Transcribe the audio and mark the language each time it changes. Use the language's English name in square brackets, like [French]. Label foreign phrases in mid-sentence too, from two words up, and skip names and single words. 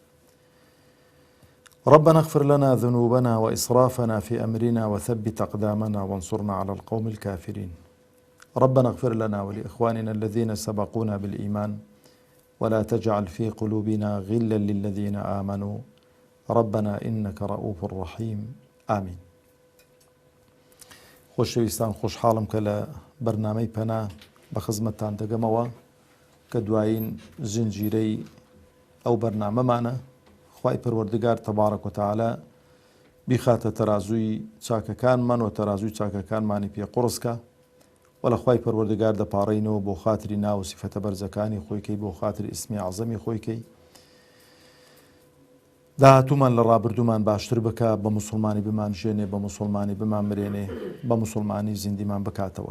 [Arabic] ربنا اغفر لنا ذنوبنا وإسرافنا في أمرنا وثبت أقدامنا وانصرنا على القوم الكافرين. ربنا اغفر لنا ولإخواننا الذين سبقونا بالإيمان ولا تجعل في قلوبنا غلا للذين آمنوا ربنا إنك رؤوف رحيم آمين. [Central Kurdish] خۆشەویستان، خۆشحاڵم کە لە بەرنامەی پەنا بە خزمەتتان دەگەمەوە کە دوایین زنجیرەی ئەو بەرنامەمانە. خوای پەروەردگار [Arabic] تەبارەک وتەعالە [Central Kurdish] بیخاتە تەرازووی چاکەکانمان و تەرازووی چاکەکانمانی پێ قورسکە، و لە خوای پەروەردگار دەپاڕینەوە بۆ خاتری ناو و سیفەتە بەرزەکانی خۆیکەی، بۆ خاتری ئیسمی عەزەمی خۆیکەی، داهاتوومان لە ڕابردوومان باشتر بکە، بە موسڵمانی بمان ژێنێ، بە موسڵمانی بمان مرێنێ، بە موسڵمانی زیندیمان بکاتەوە.